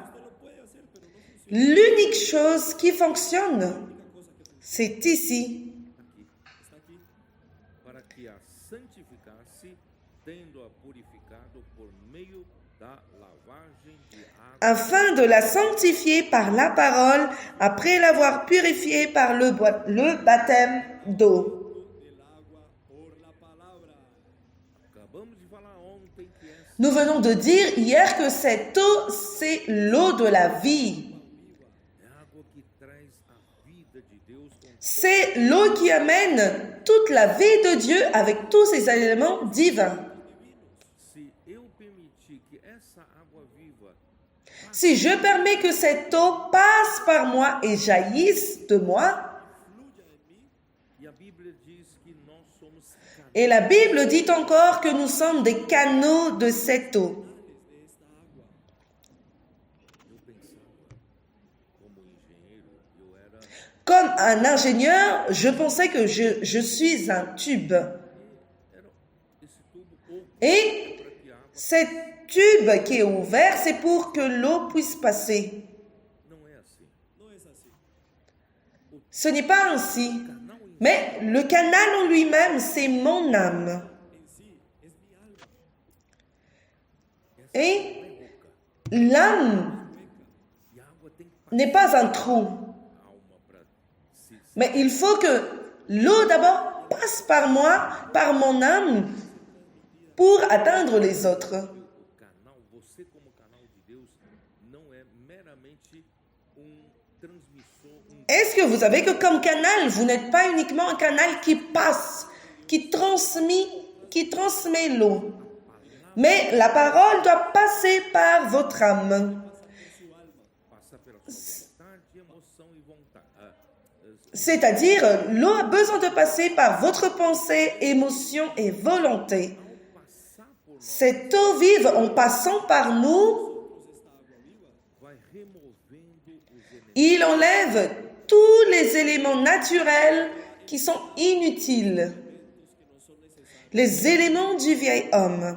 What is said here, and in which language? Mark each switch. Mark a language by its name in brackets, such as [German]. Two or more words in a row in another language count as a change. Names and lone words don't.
[French] L'unique chose qui fonctionne, c'est ici. [Portuguese] para que a santificasse, tendo-a purificado por meio da lavagem de água [French] Afin de la sanctifier par la parole, après l'avoir purifiée par le baptême d'eau. [Spanish] Del agua por la palabra. [Portuguese] Acabamos de falar ontem que essa [French] Nous venons de dire hier que cette eau, c'est l'eau de la vie. [Portuguese] é a água que traz a vida de Deus com [French] C'est l'eau qui amène toute la vie de Dieu avec tous ses éléments divins. [Portuguese] se eu permitir que essa água viva [French] Si je permets que cette eau passe par moi et jaillisse de moi, [Portuguese] e a Bíblia diz que nós somos canais [French] et la Bible dit encore que nous sommes des canaux de cette eau. [Portuguese] eu pensava como engenheiro, eu era [French] Comme un ingénieur, je pensais que je suis un tube. [Portuguese] esse tubo oco [French] Et [Portuguese] para que a água [French] cette tube qui est ouvert, c'est pour que l'eau puisse passer. [Portuguese] não é assim. [Spanish] No es así. [French] Ce n'est pas ainsi. [Portuguese] Canal em [French] Mais le canal en lui-même, c'est mon âme. [Spanish] En sí es mi alma. [French] Et l'âme [Portuguese] e a água tem que [French] n'est pas un trou. [Portuguese] passar alma para se [French] Mais il faut que l'eau d'abord passe par moi, par mon âme, pour atteindre les autres. [Portuguese] o canal, você como canal de Deus não é meramente transmissor, [French] Est-ce que vous savez que comme canal, vous n'êtes pas uniquement un canal qui passe, qui transmet l'eau, mais la parole doit passer par votre âme. [Portuguese] passar pela sua vontade, emoção e vontade. [French] C'est-à-dire, l'eau a besoin de passer par votre pensée, émotion et volonté. [Portuguese] Passar por nós [French] Cette eau vive, en passant par nous, [Portuguese] vai removendo os elementos [French] il enlève tous les éléments naturels qui sont inutiles, les éléments du vieil homme,